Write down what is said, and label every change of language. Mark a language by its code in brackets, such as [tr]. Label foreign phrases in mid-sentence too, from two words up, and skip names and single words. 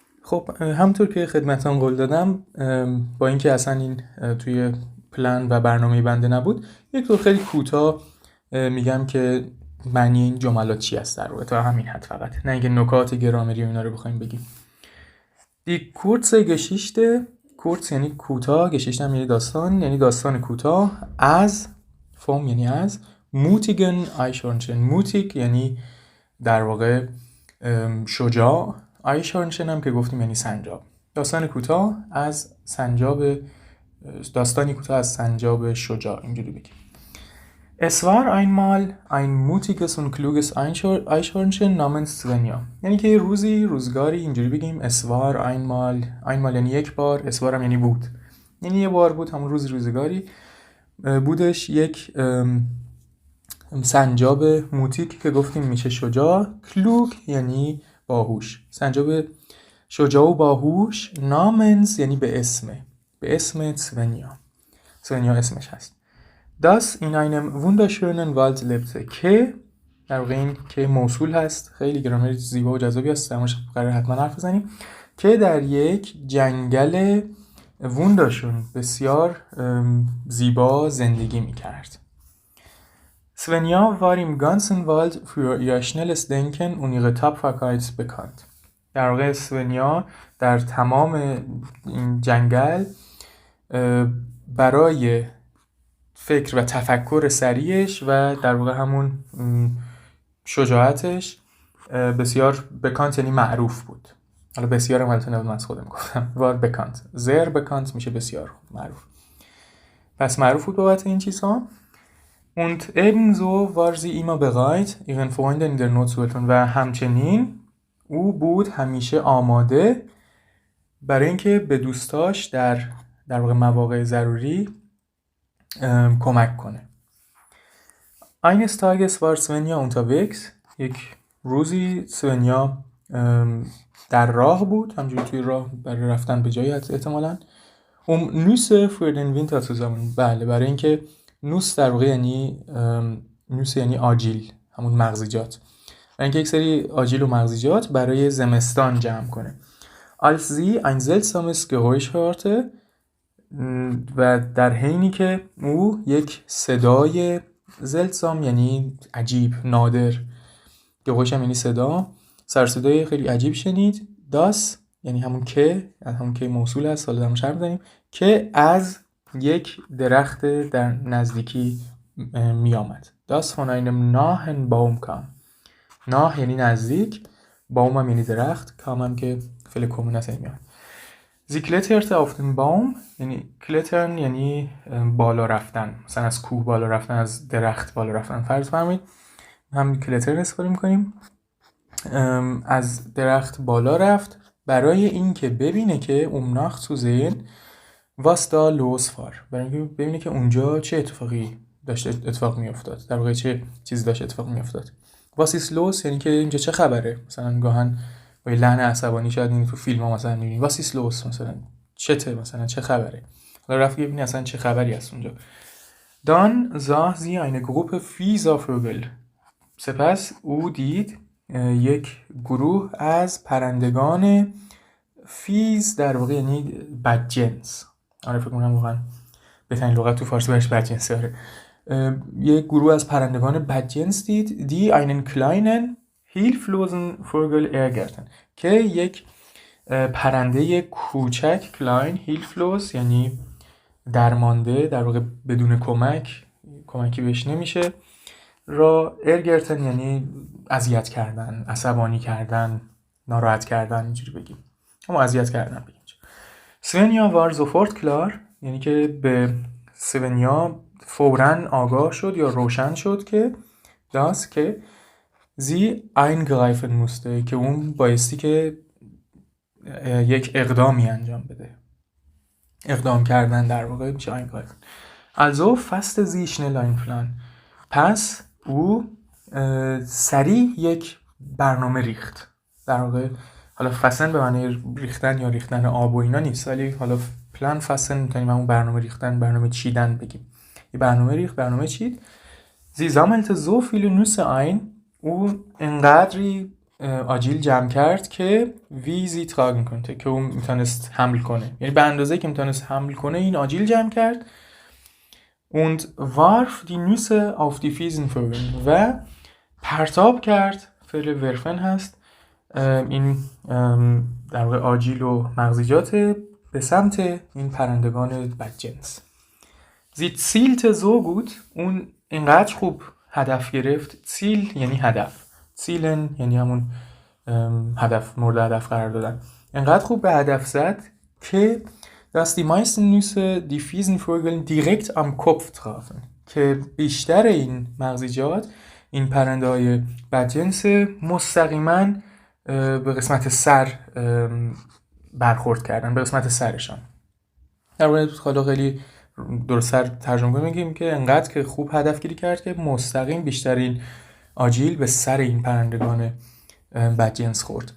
[fa] خب همطور که خدمتان قول دادم، با اینکه اصلا این توی پلن و برنامه بنده نبود، یک طور خیلی کوتاه میگم که معنی این جملات چی است در واقع، تا همین حد فقط، نه اینکه نکات گرامری و اینا رو بخوایم بگیم. [de] die kurze Geschichte, [fa] kurz یعنی کوتاه، Geschichte هم یعنی داستان، یعنی داستان کوتاه، از فرم یعنی از، [de] mutigen Eichhörnchen، [fa] mutig یعنی در واقع شجاع، Eichhörnchen هم که گفتیم یعنی سنجاب. داستان کوتاه از سنجاب، داستانی کوتاه از سنجاب شجاع، اینجوری بگیم. [de] Es war einmal ein mutiges und kluges Eichhörnchen namens Svenja. [fa] یعنی که روزگاری اینجوری بگیم [de] es war einmal [fa] یعنی یک بار، [de] es war [fa] هم یعنی بود، یعنی یه بار بود، همون روزگاری بودش یک سنجاب موتیک که گفتیم میشه شجاع، کلوگ یعنی باهوش، سنجاب شجاع و باهوش، نامنز یعنی به اسم سونیا اسمش هست. [de] Das in einem wunderschönen Wald lebte، [fa] که در واقع این که موصول هست، خیلی گرامر زیبا و جذابی هست، در موردش قراره حتما حرف بزنیم، که در یک جنگل ووندرشون بسیار زیبا زندگی میکرد. [de] Svenja war im ganzen Wald für ihr schnelles Denken und ihre Tapferkeit bekannt. [fa] در واقع سونیا در تمام این جنگل برای فکر و تفکر سریعش و در واقع همون شجاعتش بسیار بکانت یعنی معروف بود. حالا بسیار هم البته نبود، من از خودم گفتم، [de] war bekannt, sehr bekannt [fa] میشه بسیار معروف، پس معروف بود بابت این چیزها. [de] Und ebenso war sie immer bereit, ihren Freunden in der Not zu helfen. [fa] و همچنین او بود همیشه آماده برای اینکه به دوستاش در واقع مواقع ضروری کمک کنه. [de] Eines Tages war Svenja unterwegs. [fa] یک روزی سونیا در راه بود، همجوری توی راه برای رفتن به جایی احتمالاً. [de] Nüsse für den Winter zu sammeln. [fa] بله، برای اینکه نوس در واقع یعنی نوس یعنی آجیل، همون مغزیجات، برای اینکه یک سری آجیل و مغزیجات برای زمستان جمع کنه. [de] Als sie ein seltsames Geräusch hörte، [fa] و در حینی که او یک صدای زلسام یعنی عجیب، نادر، گهوش هم یعنی صدا، سرصدای خیلی عجیب شنید. داس یعنی همون که موصول هست، حالا درموش حرف بزنیم، که از یک درخت در نزدیکی می آمد. [de] داس von einem nahen Baum kam. [fa] ناه یعنی نزدیک، باوم هم یعنی درخت، کام هم که فعل کومون هست میاد. [de] Sie kletterte auf den Baum، [fa] یعنی کلترن یعنی بالا رفتن، مثلا از کوه بالا رفتن، از درخت بالا رفتن. فرض فرمایید هم کلترن استفاده می‌کنیم، از درخت بالا رفت برای اینکه ببینه که [de] Nacht zu sehen was da los war، [fa] برای اینکه ببینه که اونجا چه اتفاقی داشت اتفاق میافتاد، در واقع چه چیزی داشت اتفاق میافتاد. [de] Was ist los [fa] یعنی که اینجا چه خبره، مثلا گاهن با لحن عصبانی شاید این تو فیلم ها مثلا میبینید [de] was ist los، [fa] مثلا مثلا چه خبره، حالا رفت ببینید اصلا چه خبری هست اونجا. [de] Dann sah sie eine Gruppe fieser Vögel، [fa] سپس او دید یک گروه از پرندگان فیز، در واقع یعنی بدجنس. آره فکر کنم واقعا بهترین لغت تو فارسی برش بدجنس. آره یک گروه از پرندگان بدجنس دید، [de] die einen kleinen hilflosen Vogel ärgerten، [fa] که یک پرنده کوچک، [de] klein hilflos [fa] یعنی درمانده، در واقع بدون کمکی بهش نمیشه، را ärgerten یعنی اذیت کردن، عصبانی کردن، ناراحت کردن، اینجوری بگیم، اما اذیت کردن بگیم. [de] Svenja war sofort klar، [fa] یعنی که به سونیا فوراً آگاه شد یا روشن شد که das که [de] sie eingreifen musste، [fa] که اون بایستی که یک اقدامی انجام بده، اقدام کردن در واقع میشه eingreifen. [de] Also fasste sie schnell einen Plan، [fa] پس او سریع یک برنامه ریخت. در واقع حالا فسن به معنی ریختن یا ریختن آب و اینا نیست، ولی حالا [de] Plan fassen [fa] میتونیم همون برنامه ریختن، برنامه چیدن بگیم. یه برنامه ریخت، برنامه چید. [de] Sie sammelte so viele Nüsse ein، [fa] او انقدری آجیل جمع کرد که [de] wie sie tragen [fa] کنه، که اون میتونست حمل کنه، یعنی به اندازه که میتونست حمل کنه این آجیل جمع کرد. [de] und warf die Nüsse auf die Fiesenvögel [fa] و پرتاب کرد، فعل ورفن هست، این در واقع آجیل و مغزیجات به سمت این پرندگان بدجنس. [de] sie zielte so gut، [fa] اون اینقدر خوب هدف گرفت. زیل یعنی هدف، zielen یعنی همون هدف، مورد هدف قرار دادن. اینقدر خوب به هدف زد که [de] dass die meisten Nüsse die Fiesenvögel direkt am Kopf trafen، [fa] که بیشتر این مغزیجات، این پرنده های بدجنس، مستقیما به قسمت سر برخورد کردن، به قسمت سرشان. در واقع حالا خیلی درست‌تر ترجمه کنیم میگیم که انقدر که خوب هدف گیری کرد که مستقیم بیشترین آجیل به سر این پرندگان بدجنس خورد.